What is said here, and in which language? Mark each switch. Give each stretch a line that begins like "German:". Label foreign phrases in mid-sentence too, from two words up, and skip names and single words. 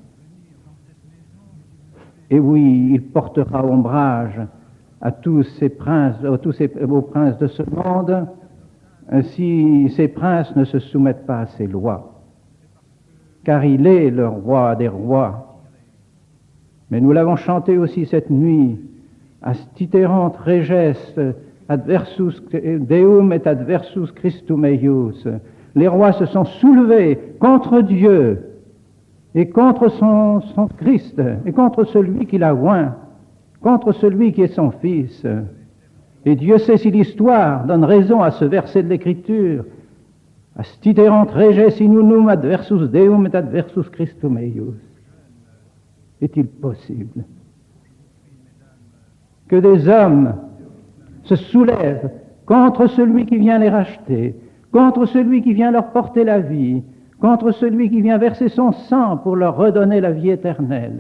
French: Et oui, il portera ombrage à tous ces princes, aux princes de ce monde, si ces princes ne se soumettent pas à ses lois. car il est le roi des rois. Mais nous l'avons chanté aussi cette nuit,
Latin: Astiterant reges adversus Deum et adversus Christum eius.
French: Les rois se sont soulevés contre Dieu et contre son Christ et contre celui qui l'a oint, contre celui qui est son Fils. Et Dieu sait si l'histoire donne raison à ce verset de l'Écriture.
Latin: Astiterant reges in unum adversus Deum et adversus Christum eius.
French: Est-il possible que des hommes se soulèvent contre celui qui vient les racheter, contre celui qui vient leur porter la vie, contre celui qui vient verser son sang pour leur redonner la vie éternelle?